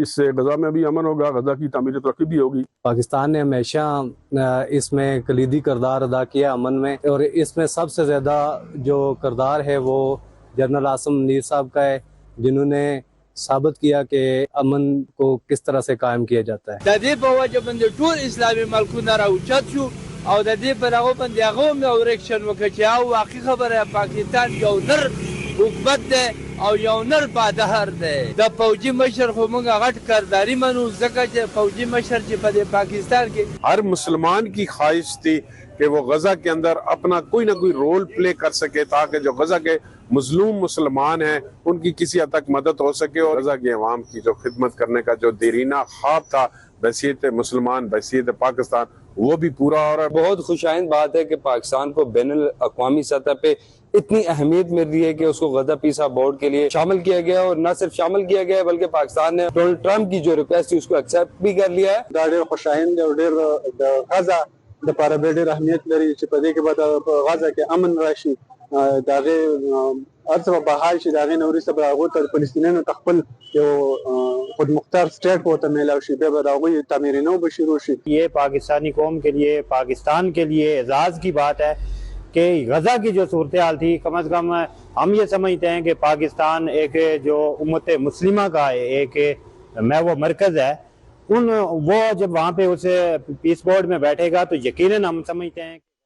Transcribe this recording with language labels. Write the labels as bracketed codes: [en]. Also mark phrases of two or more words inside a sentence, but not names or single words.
[ur] اس سے غزہ میں بھی امن ہوگا، غزہ کی تعمیر ترقی بھی ہوگی۔ پاکستان نے ہمیشہ اس میں کلیدی کردار ادا کیا امن میں، اور اس میں سب سے زیادہ جو کردار ہے وہ جنرل عاصم منیر صاحب کا ہے، جنہوں نے ثابت کیا کہ امن کو کس طرح سے قائم کیا جاتا ہے۔ [ps] د دې په وجه باندې ټول اسلامي ملکونه راوچت شو او د دې پر هغه باندې هغه هم یو ریکشن وکړ چې او واقعي خبره پاکستان یو نر حکومت دی او یو نر بادهر دی۔ د فوجي مشر خو موږ غټ کرداري منو، ځکه چې فوجي مشر چې په پاکستان کې [ur] ہر مسلمان کی خواہش تھی کہ وہ غزہ کے اندر اپنا کوئی نہ کوئی رول پلے کر سکے تاکہ جو غزہ کے مظلوم مسلمان ہیں ان کی کسی حد تک مدد ہو سکے، اور غزہ کی عوام کی جو خدمت کرنے کا جو دیرینہ خواب تھا بحیثیت مسلمان، بحیثیت پاکستان، وہ بھی پورا ہو رہا ہے۔ بہت خوش آئند بات ہے کہ پاکستان کو بین الاقوامی سطح پہ اتنی اہمیت مل رہی ہے کہ اس کو غزہ پیس بورڈ کے لیے شامل کیا گیا، اور نہ صرف شامل کیا گیا بلکہ پاکستان نے ڈونلڈ ٹرمپ کی جو ریکویسٹ تھی اس کو ایکسیپٹ بھی کر لیا ہے۔ [ps] دا ډېر خوشایند او ډېر د غزه د لپاره به ډېر اهمیت لري چې په دې کې به په غزه کې امن راشي، د هغې هر څه به بحال شي، د هغې نه وروسته به هغوی ته فلسطینیانو ته خپل یو خودمختار سټیټ به ورته میلاو شي، بیا به د هغوی تعمیر نو به شروع شي۔ [ur] یہ پاکستانی قوم کے لیے، پاکستان کے لیے اعزاز کی بات ہے کہ غزہ کی جو صورتحال تھی، کم از کم ہم یہ سمجھتے ہیں کہ پاکستان ایک جو امت مسلمہ کا ایک میں وہ مرکز ہے، وہ جب وہاں پہ اس پیس بورڈ میں بیٹھے گا تو یقیناً ہم سمجھتے ہیں۔